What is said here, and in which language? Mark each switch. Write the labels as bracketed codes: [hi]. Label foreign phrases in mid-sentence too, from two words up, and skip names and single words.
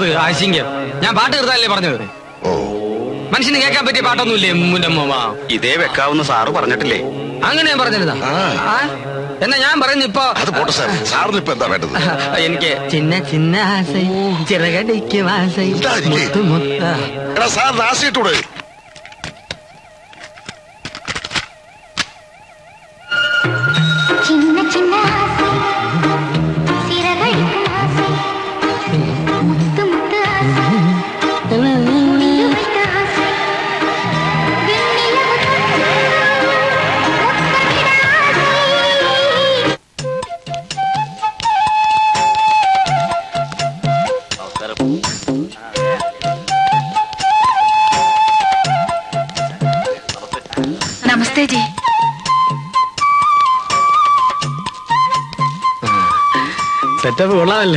[ml] ആശിങ്ക, ഞാൻ പാട്ട് നിർത്താനല്ലേ പറഞ്ഞത്. മനുഷ്യന് കേൾക്കാൻ പറ്റിയ പാട്ടൊന്നുമില്ലേ? ഇതേ വെക്കാവുന്ന സാറ് പറഞ്ഞിട്ടില്ലേ? അങ്ങനെ ഞാൻ പറഞ്ഞിരുന്നാ? എന്നാ ഞാൻ പറയുന്നു ഇപ്പൊ. അത് പോട്ടെ സാർ, സാറിന് ഇപ്പൊ എന്താ വേണ്ടത്? [ta] എനിക്ക് சின்ன சின்ன ஆசை சிறகடிக்கும் ஆசை முத்து முத்த. [ml] എടാ സാറിന് ആശയിട്ടൂടെ? [ta] சின்ன சின்ன ஆசை, சிறகடிக்கும் ஆசை, முத்து முத்து ஆசை, முடிய வைத்த ஆசை, வெண்ணிலவு முத்தமிட ஆசை. [hi] नमस्ते जी. [ml] സെറ്റപ്പ് കൊള്ളാമല്ലേ?